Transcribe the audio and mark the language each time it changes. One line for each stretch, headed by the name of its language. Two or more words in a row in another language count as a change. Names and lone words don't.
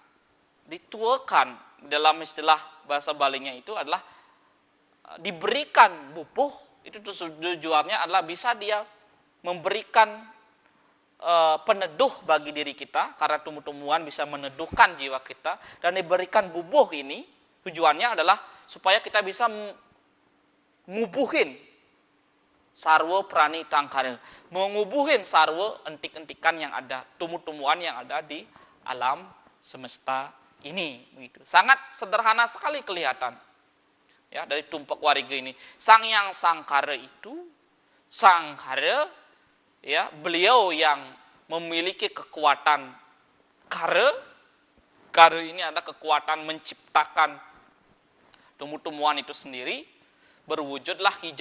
Indonesian: Dalam istilah bahasa Balinya itu adalah diberikan bubuh. Itu tujuannya adalah bisa dia memberikan peneduh bagi diri kita, karena tumbuh-tumbuhan bisa meneduhkan jiwa kita, dan diberikan bubuh ini tujuannya adalah supaya kita bisa
Balinese: ngubuhin sarwa prani tangkar, mengubuhin sarwa entik-entikan
Indonesian: yang ada, tumbuh-tumbuhan yang ada di alam semesta ini begitu. Sangat sederhana sekali kelihatan ya dari tumpak warga ini. Sang Hyang Sangkara itu Sangkara ya, beliau yang memiliki kekuatan kare ini ada kekuatan menciptakan tumbuh-tumbuhan itu sendiri, berwujudlah hijau.